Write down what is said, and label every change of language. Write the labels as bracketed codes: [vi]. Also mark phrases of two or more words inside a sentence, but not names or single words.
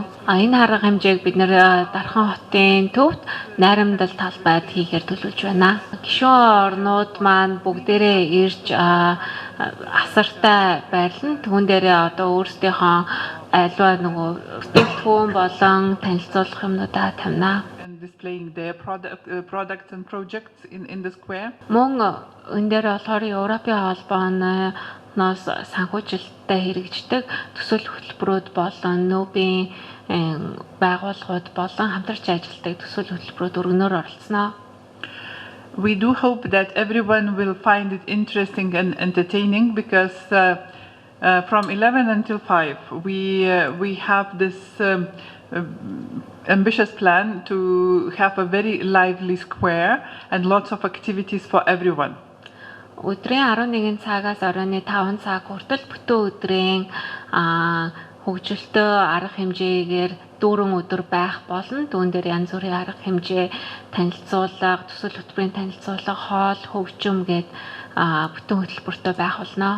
[mn] Энэ арга хэмжээг бид нэр Дархан хотын төвд найрамдал талбайд хийхээр төлөвлөж байна. Гишүүн орнууд маань бүгдээрээ ирж асартай байрлан түүн дээрээ одоо өөрсдийнхөө альва нөгөө бүтээгдэхүүн болон танилцуулах юмнуудаа тавина. [en] Displaying their products and projects in the square. [mn] Мөн энэ дээр болохоор Европын холбооноос санхүүжилттэй хэрэгждэг төсөл хөтөлбөрүүд болон нүүбийн байгууллагууд болон хамтарч ажилладаг төсөл хөтөлбөрүүд өргөнөөр оролцсноо. [en] We do hope that everyone will find it interesting and entertaining because from 11 until 5 we have this ambitious plan to have a very lively square and lots of activities for everyone. [mn] Өдрийн 11 цагаас оройн 5 цаг хүртэл бүтэн өдрийн хөгжилтэй арга хэмжээгээр 4 өдөр байх болно. Түүн дээр янз бүрийн арга хэмжээ, танилцуулга, төсөл хөтөлбөрийн танилцуулга, хоол, хөгжим гээд бүтэн хөтөлбөртэй байх болно.